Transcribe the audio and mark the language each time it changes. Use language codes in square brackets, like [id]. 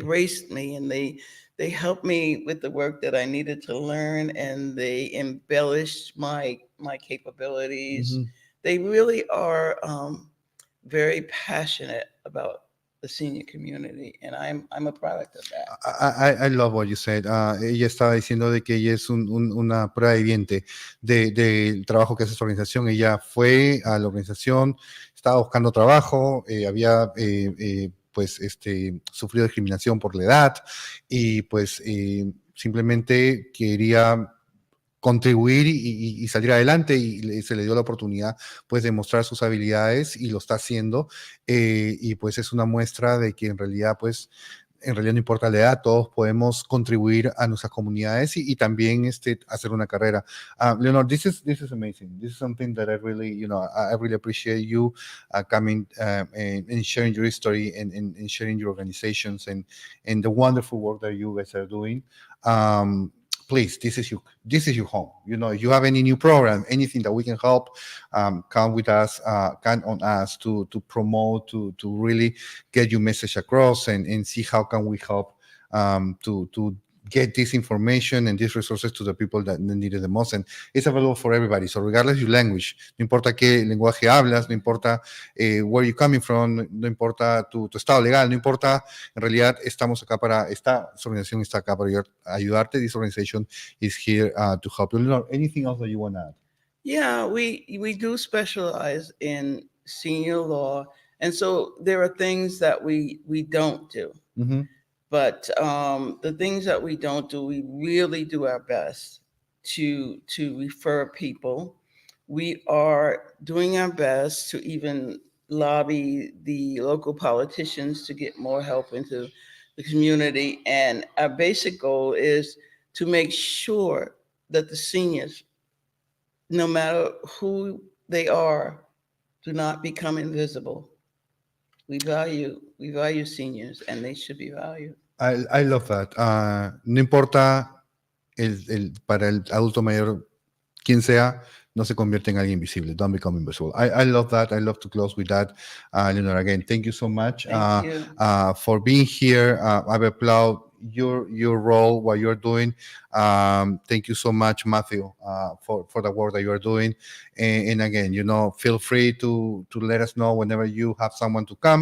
[en] embraced me and they helped me with the work that I needed to learn, and they embellished my capabilities. mhm. They really are very passionate about the senior community, and I'm a product of that. I love what you said. [es] Ella estaba diciendo de que ella es una prueba viviente del trabajo que hace su organización. Ella fue a la organización, estaba buscando trabajo, había pues sufrido discriminación por la edad y pues simplemente quería contribuir y salir adelante y se le dio la oportunidad pues de mostrar sus habilidades y lo está haciendo y pues es una muestra de que en realidad no importa la edad, todos podemos contribuir a nuestras comunidades y también hacer una carrera. [en] Leonor, this is amazing. This is something that I really, I really appreciate you coming and sharing your history and sharing your organizations and the wonderful work that you guys are doing. Please, this is your home. If you have any new program, anything that we can help, come with us, count on us to promote, to really get your message across and see how can we help to get this information and these resources to the people that need it the most. And it's available for everybody. So regardless your language, [es] no importa qué lenguaje hablas, no importa [en] where you're coming from, [es] no importa tu estado legal, no importa, en realidad esta organización está acá para ayudarte. [en] This organization is here to help you. Leonor, anything else that you want to add? Yeah, we do specialize in senior law, and so there are things that we don't do. Mm-hmm. But the things that we don't do, we really do our best to refer people. We are doing our best to even lobby the local politicians to get more help into the community. And our basic goal is to make sure that the seniors, no matter who they are, do not become invisible. We value seniors, and they should be valued. I love that. [es] No importa para el adulto mayor quien sea, no se convierte en alguien invisible. [en] Don't become invisible. I love that. I love to close with that. Leonora, again, thank you so much Thank you. for being here. I applaud your role, what you're doing. Thank you so much, Matthew, for the work that you are doing. And again, feel free to let us know whenever you have someone to come.